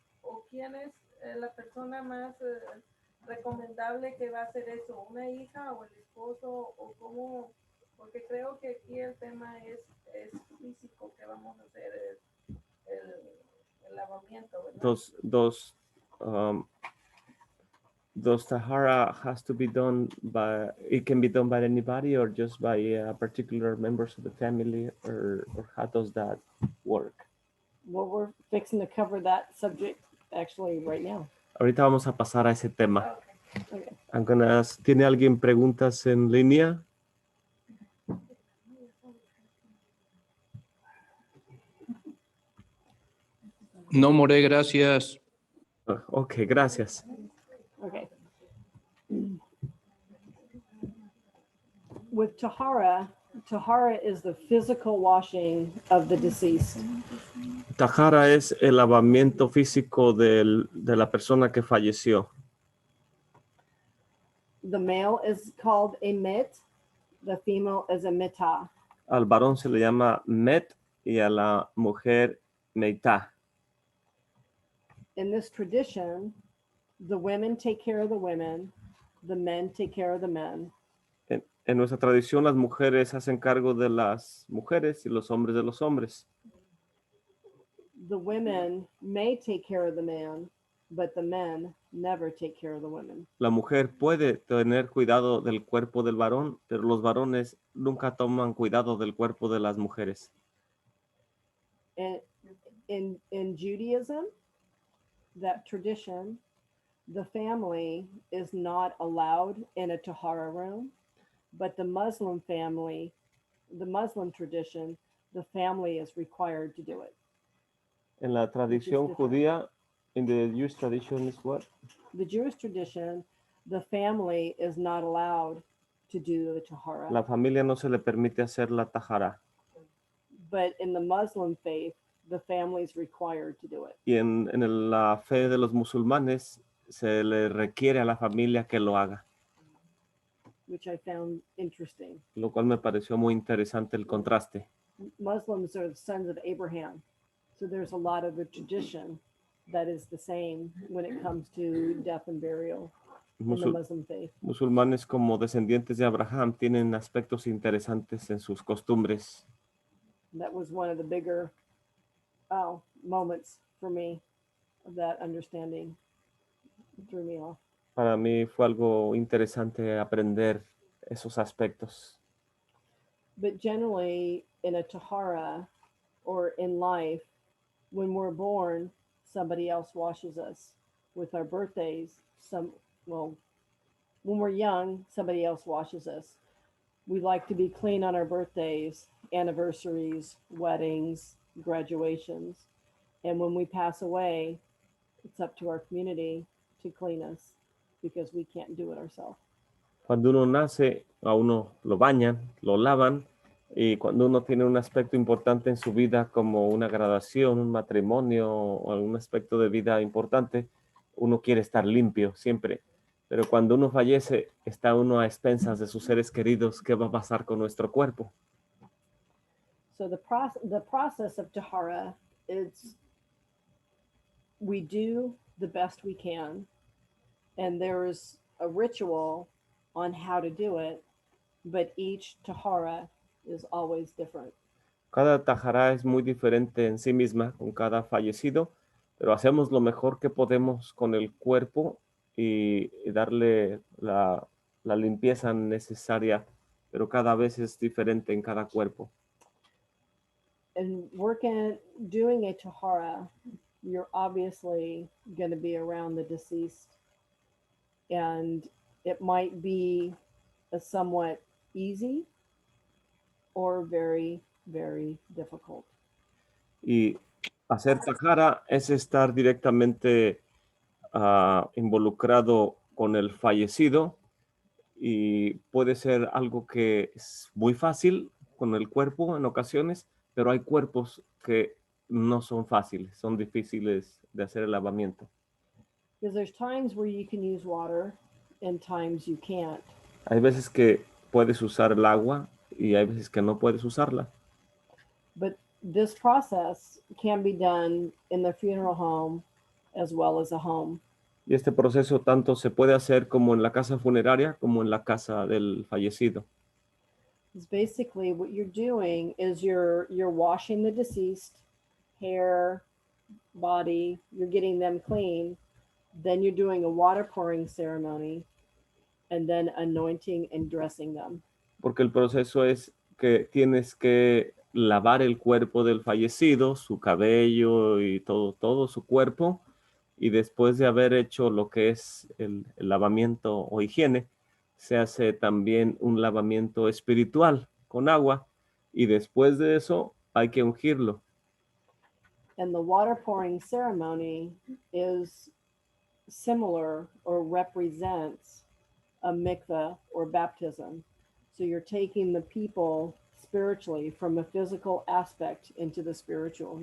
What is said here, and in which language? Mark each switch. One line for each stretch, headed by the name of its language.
Spanish: ¿O quién es la persona más recomendable que va a hacer eso? ¿Una hija o el esposo? ¿O cómo? Porque creo que aquí el tema es físico, que vamos a hacer el lavamiento, ¿verdad?
English: Does tahara has to be done it can be done by anybody or just by particular members of the family, or how does that work? Well, we're fixing to cover that subject actually right now.
Spanish: Ahorita vamos a pasar a ese tema.
English: Okay.
Spanish: ¿Tiene alguien preguntas en línea? No, More, gracias. Ok, gracias.
English: Okay. With tahara is the physical washing of the deceased.
Spanish: Tahara es el lavamiento físico de la persona que falleció.
English: The male is called a mit, the female is a mitah.
Spanish: Al varón se le llama met y a la mujer meitá.
English: In this tradition, the women take care of the women, the men take care of the men.
Spanish: En nuestra tradición, las mujeres hacen cargo de las mujeres y los hombres de los hombres.
English: The women may take care of the man, but the men never take care of the women.
Spanish: La mujer puede tener cuidado del cuerpo del varón, pero los varones nunca toman cuidado del cuerpo de las mujeres.
English: And in Judaism, that tradition, the family is not allowed in a tahara room, but the Muslim family, the Muslim tradition, the family is required to do it.
Spanish: En la tradición judía,
English: in the Jewish tradition is what? The Jewish tradition, the family is not allowed to do the tahara.
Spanish: La familia no se le permite hacer la tahara.
English: But in the Muslim faith, the family's required to do it.
Spanish: Y la fe de los musulmanes se le requiere a la familia que lo haga,
English: Which I found interesting.
Spanish: lo cual me pareció muy interesante el contraste.
English: Muslims are the sons of Abraham. So there's a lot of the tradition that is the same when it comes to death and burial in the Muslim faith.
Spanish: Musulmanes como descendientes de Abraham tienen aspectos interesantes en sus costumbres.
English: That was one of the bigger moments for me of that understanding. It threw me off.
Spanish: Para mí fue algo interesante aprender esos aspectos.
English: But generally, in a tahara or in life, when we're born, somebody else washes us. With our birthdays, when we're young, somebody else washes us. We like to be clean on our birthdays, anniversaries, weddings, graduations. And when we pass away, it's up to our community to clean us because we can't do it ourselves.
Spanish: Cuando uno nace, a uno lo bañan, lo lavan, y cuando uno tiene un aspecto importante en su vida, como una graduación, un matrimonio o algún aspecto de vida importante, uno quiere estar limpio siempre. Pero cuando uno fallece, está uno a expensas de sus seres queridos. ¿Qué va a pasar con nuestro cuerpo?
English: So the process of tahara is we do the best we can, and there's a ritual on how to do it, but each tahara is always different.
Spanish: Cada tajara es muy diferente en sí misma con cada fallecido, pero hacemos lo mejor que podemos con el cuerpo y darle la limpieza necesaria, pero cada vez es diferente en cada cuerpo.
English: And doing a tahara, you're obviously going to be around the deceased, and it might be a somewhat easy or very, very difficult.
Spanish: Y hacer tajara es estar directamente involucrado con el fallecido, y puede ser algo que es muy fácil con el cuerpo en ocasiones, pero hay cuerpos que no son fáciles, son difíciles de hacer el lavamiento.
English: Because there's times where you can use water and times you can't.
Spanish: Hay veces que puedes usar el agua y hay veces que no puedes usarla.
English: But this process can be done in the funeral home as well as a home.
Spanish: Y este proceso tanto se puede hacer como en la casa funeraria como en la casa del fallecido.
English: It's basically what you're doing is you're washing the deceased, hair, body, you're getting them clean. Then you're doing a water pouring ceremony and then anointing and dressing them.
Spanish: Porque el proceso es que tienes que lavar el cuerpo del fallecido, su cabello y todo su cuerpo, y después de haber hecho lo que es el lavamiento o higiene, se hace también un lavamiento espiritual con agua, y después de eso hay que ungirlo.
English: And the water pouring ceremony is similar or represents a mikveh or baptism. So you're taking the people spiritually from a physical aspect into the spiritual.